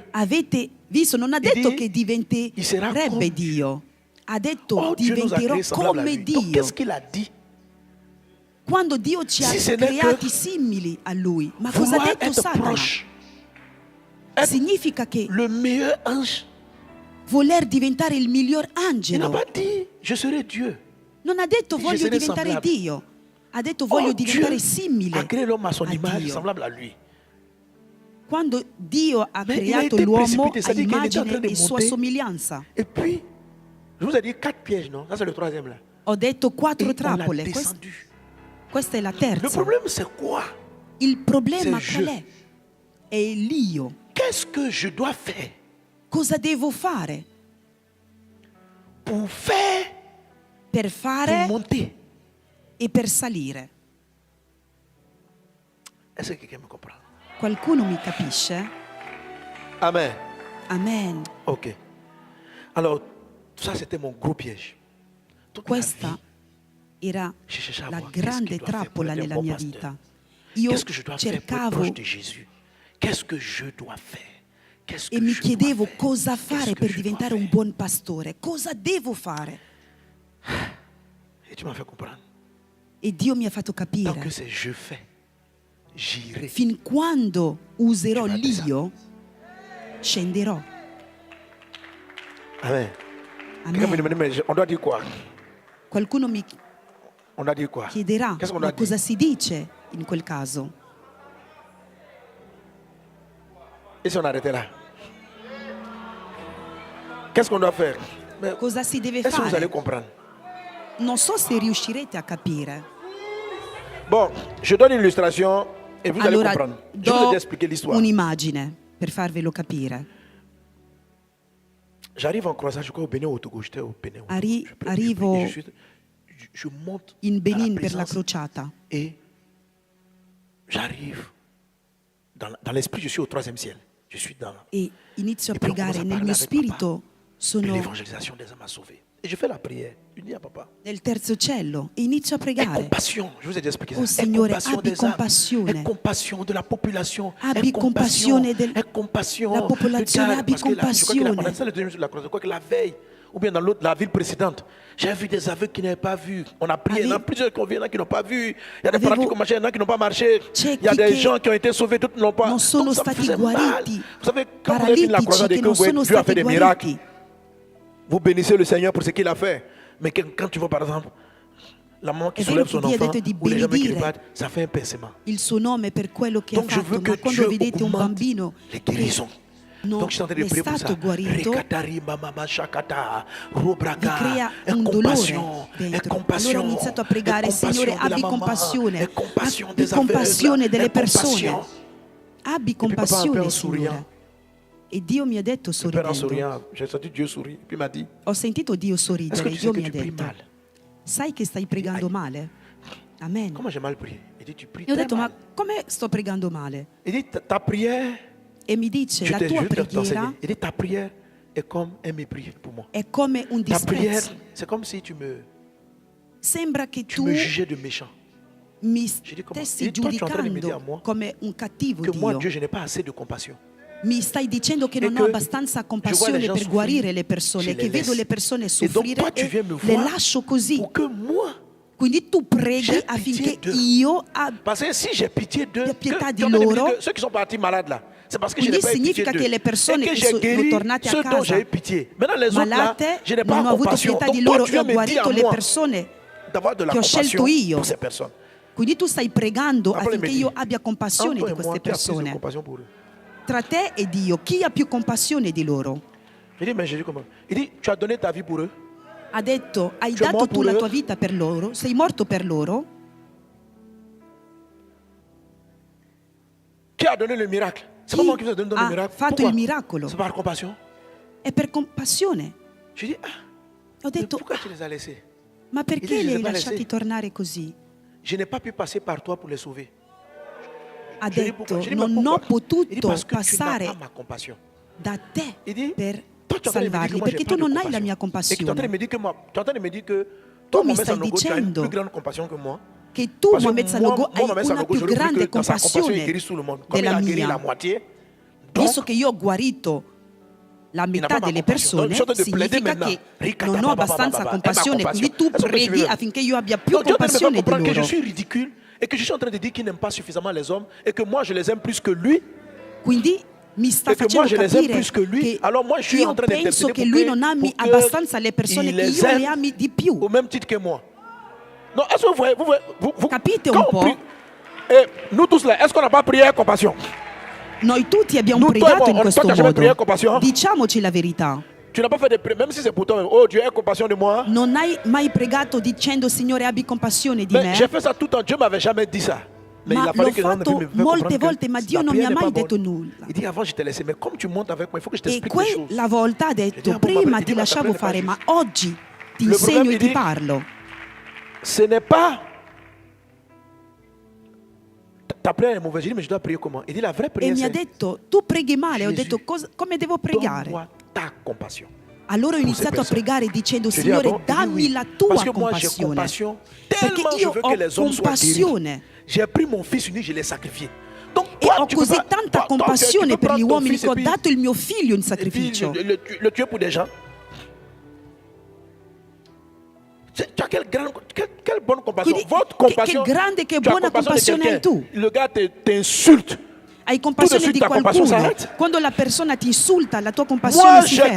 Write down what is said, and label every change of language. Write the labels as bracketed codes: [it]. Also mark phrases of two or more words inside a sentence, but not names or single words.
[it] Avete visto, non ha detto che sarà diventerebbe Dio. Ha detto [fr] Dieu nous a [it] diventerò [fr] créés semblables à [it] come [fr] lui. Donc [it] Dio. [fr] qu'est-ce qu'il a dit? [it] Quando Dio ci ha [fr] Si ce n'est [it] creati [fr] que [it] simili a Lui. Ma cosa ha [fr] Vouloir [it] detto [fr] être [it] Satana? [fr] proche, être [it] Significa che [fr] le meilleur ange. [it] voler diventare il miglior [fr] Il n'a [it] angelo. [fr] pas dit je serai Dieu. [it] Non ha detto [fr] Je [it] voglio [fr] serai [it] diventare [fr] semblable. [it] Dio. Ha detto voglio diventare [fr] Dieu [it] simile [fr] a créé l'homme à son [it] a [fr] image, [it] Dio. [fr] semblable à lui. [it] Quando Dio ha [fr] Mais il a [it] creato [fr] été [it] l'uomo [fr] précipité, [it] a [fr] c'est-à-dire qu'il était en [it] immagine [fr] train de [it] e sua [fr] monter. [it] somiglianza. [fr] Et puis, je vous ai dit 4 pièges, non? Ça c'est le 3e là. [it] Ho detto [fr] Et [it] 4 [fr] on l'a [it] trappole. [fr] descendu. [it] Questa è la [fr] Le [it] terza. [fr] problème c'est quoi? [it] Il problema [fr] C'est [it] qual è? È l'io. [fr] Qu'est-ce que je dois faire [it] Cosa devo fare [fr] pour faire, [it] per [fr] pour [it] fare [fr] monter? [it] e per salire? [fr] Est-ce que quelqu'un me comprend? [it] Qualcuno mi capisce? [fr] Amen. [it] Amen. [fr] Ok. Alors, ça c'était mon gros piège. Toute ma [it] Questa [fr] vie, [it] era [fr] je cherchais à [it] la [fr] voir qu'est-ce [it] grande [fr] qu'il doit faire pour [it] trappola [fr] être un [it] nella [fr] bon [it] mia [fr] pasteur. [it] vita. Io [fr] Qu'est-ce que je dois faire pour être [it] cercavo [fr] proche de Jésus? Qu'est-ce que je dois faire? Qu'est-ce que [it] e mi [fr] je dois [it] chiedevo [fr] faire? [it] cosa [fr] Qu'est-ce [it] fare [fr] que [it] per [fr] je dois [it] diventare un [fr] faire? [it] buon pastore. Cosa devo fare? [fr] Et tu m'as fait comprendre. [it] E Dio mi ha fatto [fr] Tant [it] capire. [fr] que c'est je fais, j'irai. [it] Fin quando userò [fr] Tu vas [it] l'io, scenderò. [fr] Amen. Quelqu'un me [it] Amen. [fr] demande, mais on doit dire quoi? [it] Qualcuno mi [fr] On doit dire quoi? [it] chiederà, [fr] Qu'est-ce qu'on [it] ma [fr] doit dire? [it] cosa si dice in quel caso? [fr] Et si on arrêtait là? Qu'est-ce qu'on doit faire? Mais [it] Cosa si deve [fr] est-ce que vous allez [it] fare? [fr] comprendre? [it] Non so se riuscirete a capire. [fr] Bon, je donne une illustration et vous allez [it] Allora, [fr] comprendre. Je vous ai [it] do [fr] expliqué l'histoire. [it] un'immagine per farvelo capire. [fr] J'arrive en croisade, je crois au Bénin au Togo. J'étais au Bénin. [it] Arrivo [fr] Je monte [it] in [fr] à [it] Benin [fr] la [it] per la [fr] présence [it] crociata [fr] et j'arrive dans l'esprit, je suis au 3e ciel. Je suis dans [it] e inizio a E poi pregare. [fr] commence a [it] Nel parlare mio [fr] avec [it] spirito sono [fr] l'évangélisation des âmes à sauver. Et je fais la prière. Je dis à papa, [it] nel terzo cielo e inizio a [fr] aie [it] pregare. [fr] compassion. Je vous ai déjà expliqué ça. [it] Oh, [fr] Aie [it] Signore, [fr] compassion [it] abbi [fr] des âmes. [it] compassione. [fr] Aie compassion de la population. [it] Abbi [fr] Aie compassion. [it] compassione [fr] Aie compassion. [it] la popolazione, [fr] Regarde, [it] abbi [fr] parce que là, je crois qu'il a- [it] compassione. [fr] on a ça le deuxième jour de la croisade. Je crois que la veille, ou bien dans l'autre, la ville précédente, j'ai vu des aveugles qui n'avaient pas vu. On a prié, il y en a plusieurs qui ont vu, il y en a qui n'ont pas vu. Il y a des [it] Avevo [fr] paralysés qui ont marché, il y en a qui n'ont pas marché. [it] ciechi [fr] Il y a des [it] che [fr] gens qui ont été sauvés, d'autres n'ont pas. [it] non sono [fr] Donc, ça me [it] stati [fr] faisait mal. [it] guariti, [fr] Vous savez, quand vous avez fini la [it] paralitici [fr] croisade et [it] che [fr] que [it] non [fr] vous voyez [it] sono [fr] Dieu a fait [it] stati [fr] des miracles, [it] guariti. [fr] vous bénissez le Seigneur pour ce qu'il a fait. Mais quand tu vois par exemple la maman qui [it] È vero [fr] soulève [it] che [fr] son [it] Dio ha [fr] enfant [it] detto di [fr] ou les gens qui le [it] benedire [fr] battent, ça fait un pincement. [it] il suo nome per quello che ha [fr] Donc je veux [it] fatto, [fr] que [it] ma quando [fr] Dieu [it] vedete un [fr] augmente [it] bambino [fr] les [it] che [fr] guérisons. [it] non [fr] Donc je suis en train de [it] è [fr] prier pour ça. [it] stato guarito, Rekatari mama shakata, vi robraga, crea [fr] aie [it] un [fr] compassion, [it] dolore [fr] aie [it] dentro. [fr] compassion, [it] Allora ho iniziato a pregare, [fr] aie compassion [it] Signore, [fr] de la [it] abbi [fr] maman, [it] compassione, [fr] aie compassion [it] abbi [fr] des [it] compassione [fr] aveugles, [it] delle [fr] aie compassion. [it] persone, abbi [fr] papa, un peu en [it] compassione, [fr] souriant. [it] Signore. E Dio mi ha detto [fr] Le Père en [it] sorridendo, [fr] souriant, j'ai senti Dieu sourire. Puis il m'a dit, [it] ho sentito Dio [fr] est-ce que [it] sorridere, [fr] tu sais [it] Dio [fr] que [it] mi ha [fr] tu pries [it] detto, [fr] mal? [it] sai che stai pregando [fr] Aïe. [it] male? [fr] Amen. Comment j'ai mal prié? Il dit, tu pries [it] E ho [fr] très [it] detto, [fr] mal. [it] ma come sto pregando male? [fr] Il dit, ta prière, [it] E mi dice, [fr] je [it] la [fr] te [it] tua [fr] jure de [it] preghiera [fr] t'enseigner. Il dit, ta prière est comme un mépris pour moi. [it] è come un [fr] Ta prière, [it] disprezzo. [fr] c'est comme si tu me [it] Sembra che tu [fr] me jugeais de méchant. [it] mi [fr] Je dis comment? [it] stessi E [fr] toi, tu es en train de me dire a [it] giudicando [fr] moi [it] come un cattivo [fr] que moi, [it] Dio. [fr] Dieu, je n'ai pas assez de compassion. [it] Mi stai dicendo che non che ho abbastanza compassione [fr] gens [it] per [fr] souffrir, [it] guarire le [fr] je [it] persone, [fr] les [it] che vedo [fr] laisse. [it] le persone [fr] donc, [it] soffrire [fr] toi, tu viens me [it] e le [fr] voir [it] lascio così. [fr] Pour que moi, [it] Quindi tu preghi [fr] J'ai [it] affinché [fr] pitié d'eux. [it] io [fr] parce que si j'ai pitié d'eux, [it] Abbia pietà di [fr] quand on dit [it] loro. [fr] que ceux qui sont partis malades là, c'est parce que je n'ai [it] Quindi [fr] pas eu pitié [it] significa [fr] d'eux. [it] che le persone [fr] Et que [it] che [fr] j'ai [it] sono [fr] guéri [it] tornate a [fr] ceux dont [it] casa [fr] j'ai eu pitié. Maintenant les autres là, [it] malate, [fr] je n'ai pas [it] non ho avuto [fr] compassion. [it] pietà [fr] Donc [it] di [fr] toi, [it] loro [fr] tu [it] e [fr] viens [it] ho [fr] me dire [it] guarito [fr] à [it] le [fr] moi [it] persone [fr] d'avoir de la [it] che ho [fr] compassion [it] scelto io. [fr] pour ces personnes. [it] Quindi tu stai pregando [fr] Après, [it] affinché [fr] il me [it] io [fr] dit, [it] abbia compassione [fr] Entre toi [it] di [fr] et moi, [it] queste [fr] qui a plus de [it] persone. [fr] compassion pour eux? [it] Tra te e Dio, chi ha più compassione di loro? [fr] Je dis, mais Jésus, comment? Il dit, tu as donné ta vie pour eux. [it] Ha detto, hai [fr] Tu es [it] dato [fr] mort [it] tu [fr] pour [it] la [fr] eux? [it] tua vita per loro? Sei morto per loro? [fr] Qui a donné le miracle? C'est pas [it] Chi [fr] moi qui vous ai donné le [it] ha [fr] miracle. [it] fatto [fr] Pourquoi? [it] il miracolo? [fr] C'est par compassion. [it] È per compassione. [fr] Je dis, [it] Ho [fr] mais [it] detto, [fr] pourquoi tu les as laissés? [it] ma [fr] Il [it] perché [fr] dit, je [it] li [fr] les [it] hai [fr] ai pas [it] lasciati [fr] laissés. [it] tornare così? [fr] je n'ai pas pu passer par toi pour les sauver. [it] Ha detto, non ho potuto passare da te per salvarli, perché tu non hai la mia compassione. Tu mi stai dicendo che tu, Mohamed Sanogo, hai una più grande compassione della mia. Visto che io ho guarito la metà delle persone, significa che non ho abbastanza compassione, quindi tu preghi affinché io abbia più compassione di loro. [fr] Et que je suis en train de dire qu'il n'aime pas suffisamment les hommes et que moi je les aime plus que lui. [it] Quindi mi sta facendo capire che io penso che lui non ami abbastanza le persone, che io le ami di più. [fr] Au même titre que moi. Non, est-ce que vous [it] capite un po'? [fr] Et nous tous là, est-ce qu'on n'a pas prié compassion? [it] Noi tutti abbiamo pregato in questo modo. Diciamoci la verità. [fr] Tu n'as pas fait de prière, même si c'est pour toi. Oh Dieu, aie compassion de moi. [it] Non hai mai pregato dicendo Signore abbi compassione di me? [fr] J'ai fait ça tout le temps. Dieu m'avait jamais dit ça. Mais [it] ma l'ho fatto molte volte, ma Dio non mi ha mai detto nulla. [fr] Il dit avant je te laissais, mais comme tu montes avec moi, il faut que je t'explique des choses. [it] E quella volta ha detto prima ti lasciavo fare, ma oggi ti insegno e ti parlo. [fr] Ce n'est pas ta prière est mauvaise, mais je dois prier comment? Il dit la vraie prière. [it] E mi ha detto tu preghi male, ho detto come devo pregare? [fr] Ta compassion. [it] Allora ho iniziato a pregare dicendo Signore dammi la tua compassione, perché io ho compassione e ho così tanta compassione per gli uomini che ho dato il mio figlio in sacrificio. [fr] Le tuer pour des gens. Quelle bonne compassion. [it] Quindi, [fr] votre compassion. [it] Che grande, che buona compassione hai tu. [fr] Le gars t'insulte. [it] Hai compassione di qualcuno. Quando la persona ti insulta, la tua compassione si ferma.